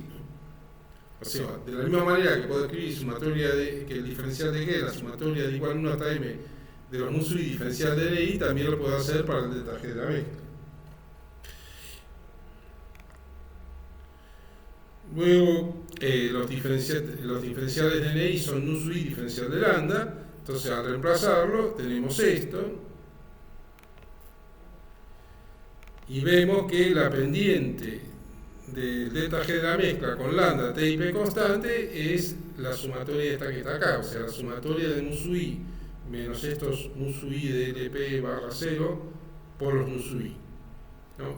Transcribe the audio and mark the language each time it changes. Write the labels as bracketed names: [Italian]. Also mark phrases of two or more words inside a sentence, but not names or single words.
[Spanish] O sea, de la misma manera que puedo escribir que el diferencial de G, la sumatoria de igual 1 hasta m de los mu sub i diferencial de NI, también lo puedo hacer para el delta G de la mezcla. Luego, los diferenciales de NI son nu sub i diferencial de lambda. Entonces, al reemplazarlo, tenemos esto. Y vemos que la pendiente del delta G de la mezcla con lambda, T y P constante es la sumatoria esta que está acá. O sea, la sumatoria de mu sub i menos estos mu sub i de LP barra 0 por los mu sub i, ¿no?